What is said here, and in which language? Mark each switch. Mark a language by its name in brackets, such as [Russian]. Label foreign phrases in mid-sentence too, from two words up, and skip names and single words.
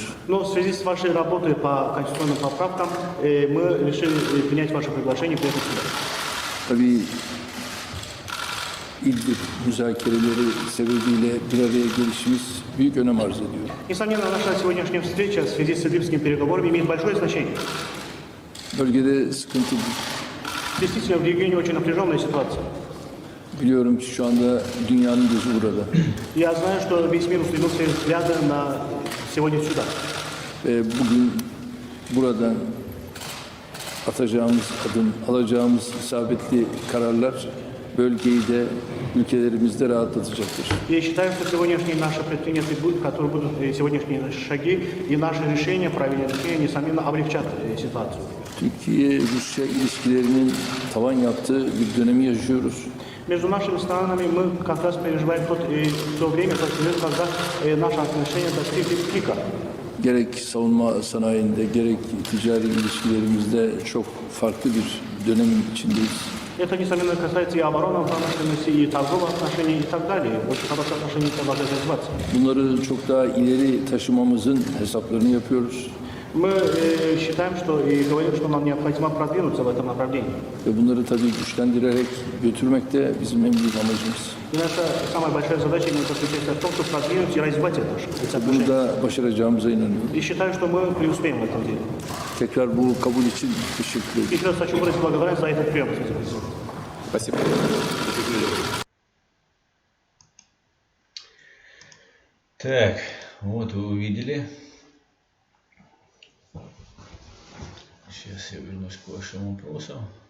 [Russian] Но в связи с вашей работой по конституционным поправкам мы решили принять ваше приглашение и приехать сюда. [Turkish] Tabii İdlib müzakereleri sebebiyle bir araya gelişimiz büyük önem arz ediyor. [Russian] Несомненно, наша сегодняшняя встреча в связи с идлибскими переговорами имеет большое значение. [Turkish] Bölgede sıkıntı [Russian] Действительно, в регионе очень напряженная ситуация. [Turkish] biliyorum ki şu anda dünyanın gözü burada. [Russian] Я знаю, что весь мир устремил свои взгляды на сегодня сюда. [Turkish] Ve bugün buradan atacağımız adım, alacağımız isabetli kararlar bölgeyi de ülkelerimizde rahatlatacaktır. [Russian] Я считаю, что сегодняшние наши предпринятые, которые будут сегодняшние шаги и наши решения, правильные решения, несомненно, облегчат ситуацию. [Turkish] Türkiye-Rusya ilişkilerinin tavan yaptığı bir dönemi yaşıyoruz. [Russian] Между нашими странами мы как раз переживаем то время, тот период, когда наши отношения достигли пика. [Turkish] Gerek savunma sanayinde, gerek ticari ilişkilerimizde çok farklı bir dönemin içindeyiz. [Russian] Это, nесомненно, касается и оборонной промышленности, и торговых отношений, и так далее. Очень хорошие отношения продолжают развиваться. [Turkish] Bunları çok daha ileri taşımamızın hesaplarını yapıyoruz. [Russian] Мы считаем, что и говорим, что нам необходимо продвинуться в этом направлении. [Turkish] Ve bunları tabii güçlendirerek götürmek de bizim en büyük amacımız. [Russian] И наша самая большая задача именно заключается в том, чтобы продвинуть и развивать это эти [Turkish] Bunu [Russian] отношения. [Turkish] da başaracağımıza inanıyorum. [Russian] И считаю, что мы преуспеем в этом деле. [Turkish] Tekrar bu kabul için teşekkür ederim. [Russian] Еще раз хочу выразить благодарность за этот прием. Спасибо. Так, вот вы увидели. Сейчас я вернусь к вашим вопросам.